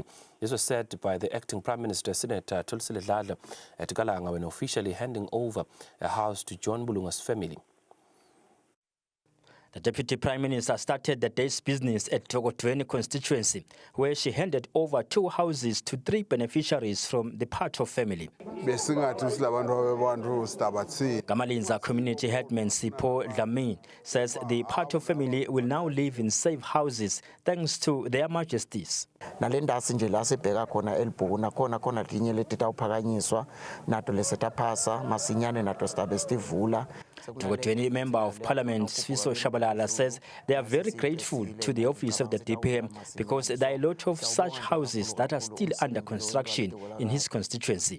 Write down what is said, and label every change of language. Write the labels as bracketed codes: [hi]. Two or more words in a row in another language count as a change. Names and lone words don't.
[en] This was said by the acting Prime Minister, Senator Thulisile Dladla, at Galanga when officially handing over a house to John Bulunga's family. The Deputy Prime Minister started the day's business at Togotweni constituency, where she handed over 2 houses to 3 beneficiaries from the Pato family. Kamalinza community headman Sipho Dlamini says the Pato family will now live in safe houses thanks to their majesties. Togotweni Member of Parliament Sfiso Shabalala says they are very grateful to the office of the DPM because there are a lot of such houses that are still under construction in his constituency.